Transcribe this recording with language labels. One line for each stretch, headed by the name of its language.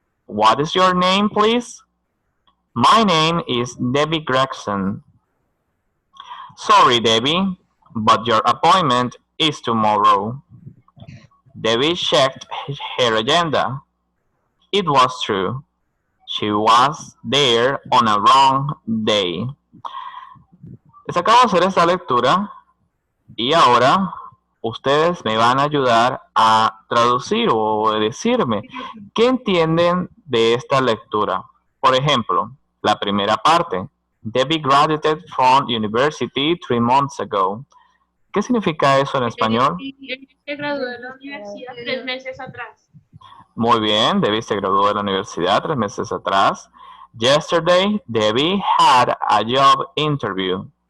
English: What is your name, please?" "My name is Debbie Gregson." "Sorry, Debbie, but your appointment is tomorrow." Debbie checked her agenda. It was true. She was there on a wrong day.
Spanish: Les acabo de hacer esta lectura y ahora ustedes me van a ayudar a traducir o decirme qué entienden de esta lectura. Por ejemplo, la primera parte.
English: Debbie graduated from university 3 months ago.
Spanish: ¿Qué significa eso en español? Se graduó de la universidad 3 meses atrás. Muy bien, Debbie se graduó de la universidad 3 meses atrás.
English: Yesterday, Debbie had a job interview.